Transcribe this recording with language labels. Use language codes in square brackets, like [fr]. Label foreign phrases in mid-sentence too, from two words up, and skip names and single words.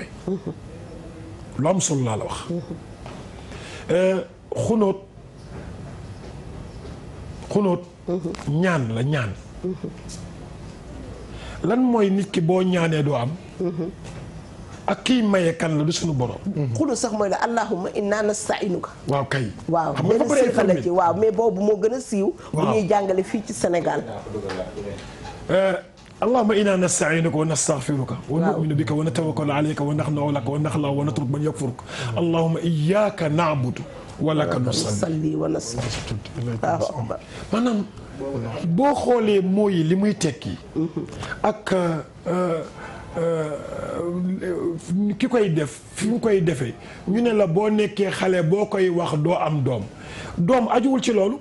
[wo] lu am solo laa la wax. xunóot ñaan la ñaan. lan mooy nit ki boo ñaanee doo am. ak kiy maye kan la du suñu borom. xunut sax mooy la [ar] اللهم إنا نستعينك. [wo] waaw kay. waaw xam nga benn siifa la ci waaw mais boobu moo gën a siiw. bu ñuy jàngale fii ci Sénégal. [ar] اللهم إنا نستعينك ونستغفرك ونؤمن بك ونتوكل عليك ونخلع لك ونخلع ونترك من يكفرك اللهم إياك نعبد ولك نصلي ونصلي. [wo] maanaam boo xoolee mooy li muy tekki. ak ki koy def fi mu koy defee ñu ne la boo nekkee xale boo koy wax doo am doom doom ajuwul ci loolu.